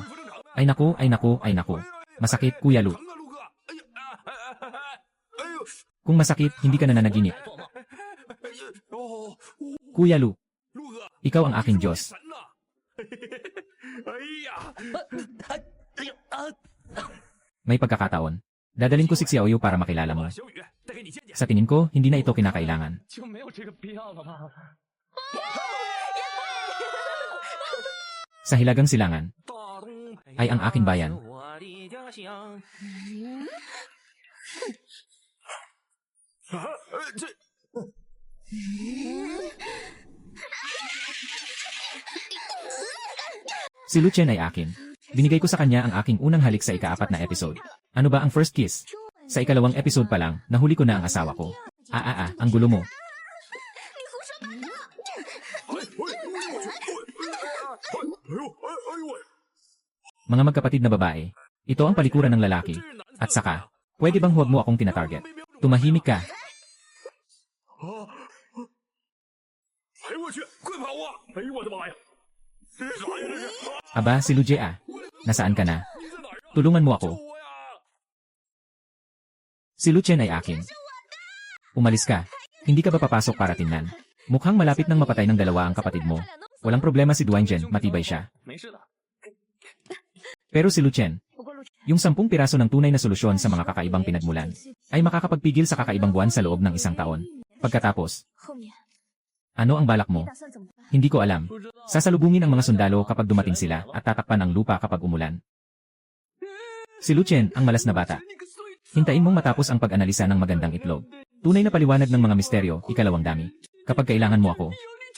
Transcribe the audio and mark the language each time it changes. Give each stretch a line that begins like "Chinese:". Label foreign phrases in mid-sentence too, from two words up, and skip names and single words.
Filipino: Ay naku, ay naku, ay naku. Masakit, Kuya Lu.
Chinese: 疼啊，陆哥！哎呀，哎呦，
Filipino: Kung masakit, hindi ka nananaginip. 哦， Kuya Lu,
Chinese: 陆哥，
Filipino: ikaw ang aking Diyos.
Chinese: 神呐！哎呀，
Filipino: May pagkakataon. Dadaling ko si Xiaoyu para makilala mo.
Chinese: 小雨，再给你见见，
Filipino: Sa tingin ko, hindi na ito kinakailangan.
Chinese: 就没有这个必要了吧？
Filipino: Sa Hilagang Silangan,
Chinese: 大东北
Filipino: ay ang aking bayan.
Chinese: 我的家乡。这
Filipino: Si Lu Chen ay akin. Binigay ko sa kanya ang aking unang halik sa ika-4 na episode. Ano ba ang
English: first kiss?
Filipino: Sa ikalawang episode pa lang, nahuli ko na ang asawa ko. Ang gulo mo.
Chinese: 你胡说八道！哎呦，哎呦喂！
Filipino: Mga magkapatid na babae. Ito ang palikuran ng lalaki. At saka, pwede bang huwag mo akong tinatarget? Tumahimik ka.
Chinese: 哎呦我去，快跑啊！哎呦我的妈呀！这是啥呀这是？
Filipino: Aba, si Lu Jie ah. Nasaan ka na?
Chinese: 你在哪儿啊？
Filipino: Tulungan mo
Chinese: 救
Filipino: ako.
Chinese: 我呀！
Filipino: Si Lu Chen ay akin. Umalis ka. Hindi ka ba papasok para tingnan? Mukhang malapit nang mapatay ng dalawa ang kapatid mo. Walang problema si Duanjen, matibay siya.
Chinese: 没事的。
Filipino: Pero si Lu Chen,
Chinese: 不过陆晨，
Filipino: yung 10 piraso ng tunay na solusyon sa mga kakaibang pinagmulan, ay makakapagpigil sa kakaibang buwan sa loob ng isang taon. Pagkatapos,
Chinese: 后面
Filipino: ano ang balak mo?
Chinese: 打算怎么办？
Filipino: Hindi ko alam. Sasalubungin ang mga sundalo kapag dumating sila at tatakpan ang lupa kapag umulan. Si Lu Chen ang malas na bata. Hintayin mong matapos ang pag-analisa ng magandang itlog. Tunay na paliwanag ng mga misteryo, ikalawang dami. Kapag kailangan mo ako,